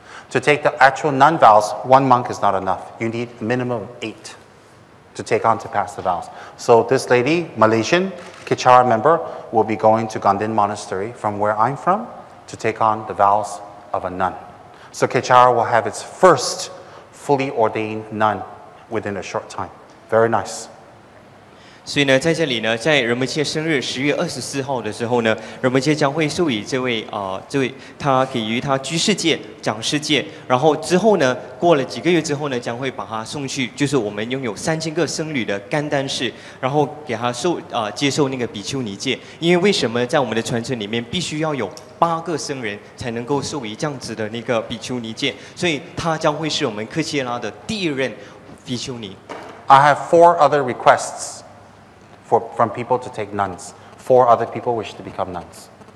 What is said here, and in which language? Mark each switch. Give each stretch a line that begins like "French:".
English: To take the actual nun vows, 1 monk is not enough. You need a minimum of 8 to take on to pass the vows. So this lady, Malaysian, Kichara member, will be going to Ganden Monastery from where I'm from to take on the vows of a nun. So Kichara will have its first fully ordained nun within a short time. Very nice.
Chinese: 所以呢，在这里呢，在人们界生日10月24号的时候呢，人们界将会授予这位他给予他居士戒、讲师戒，然后之后呢，过了几个月之后呢，将会把他送去，就是我们拥有3000个僧侣的甘丹寺，然后给他接受那个比丘尼戒。因为为什么在我们的传承里面必须要有8个僧人才能够授予这样子的那个比丘尼戒，所以他将会是我们科切拉的第2任比丘尼。
English: I have 4 other requests from people to take nuns. 4 other people wish to become nuns.